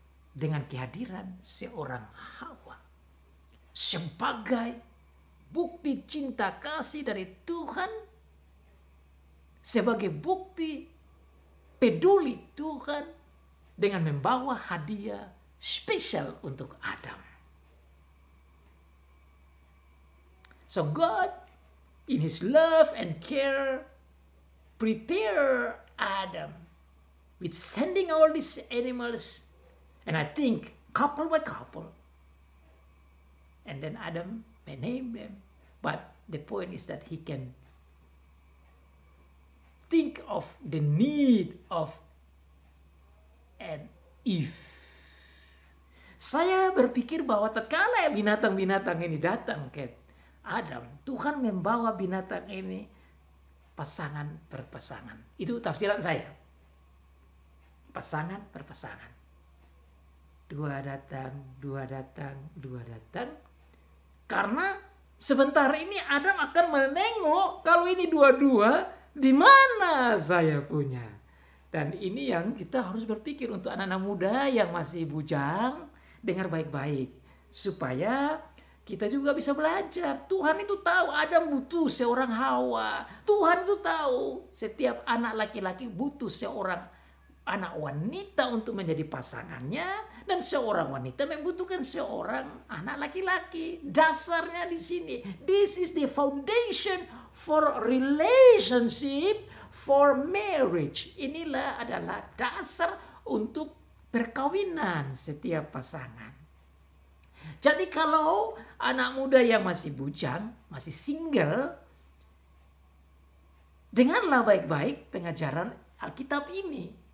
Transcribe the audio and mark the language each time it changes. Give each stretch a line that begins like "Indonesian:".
Indonesian: dengan kehadiran seorang Hawa sebagai bukti cinta kasih dari Tuhan, sebagai bukti peduli Tuhan dengan membawa hadiah spesial untuk Adam.
English: So God, in his love and care, prepare Adam with sending all these animals, and I think couple by couple. And then Adam may name them, but the point is that he can think of the need of an Eve.
Indonesian: Saya berpikir bahwa tatkala binatang-binatang ini datang ke Adam, Tuhan membawa binatang ini pasangan per pasangan. Itu tafsiran saya. Pasangan per pasangan. Dua datang, dua datang, dua datang. Karena sebentar ini Adam akan menengok kalau ini dua-dua, di mana saya punya. Dan ini yang kita harus berpikir untuk anak-anak muda yang masih bujang, dengar baik-baik. Supaya kita juga bisa belajar. Tuhan itu tahu Adam butuh seorang Hawa. Tuhan itu tahu setiap anak laki-laki butuh seorang anak wanita untuk menjadi pasangannya, dan seorang wanita membutuhkan seorang anak laki-laki. Dasarnya di sini.
English: This is the foundation for relationship, for marriage.
Indonesian: Inilah adalah dasar untuk perkawinan setiap pasangan. Jadi kalau anak muda yang masih bujang, masih single, dengarlah baik-baik pengajaran Alkitab ini.